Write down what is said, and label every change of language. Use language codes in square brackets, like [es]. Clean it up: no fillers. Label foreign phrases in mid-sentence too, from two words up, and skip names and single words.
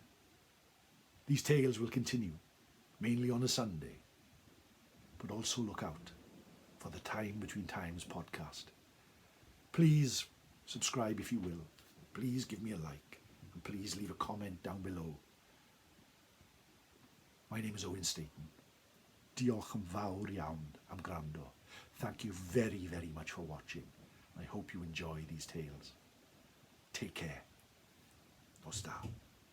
[en] These tales will continue, mainly on a Sunday, but also look out for the Time Between Times podcast. Please subscribe if you will. Please give me a like, and please leave a comment down below. My name is Owen Staton. [cy] Diolch yn fawr iawn am gwrando. [en] Thank you very, very much for watching. I hope you enjoy these tales. Take care. [cy] Nos da.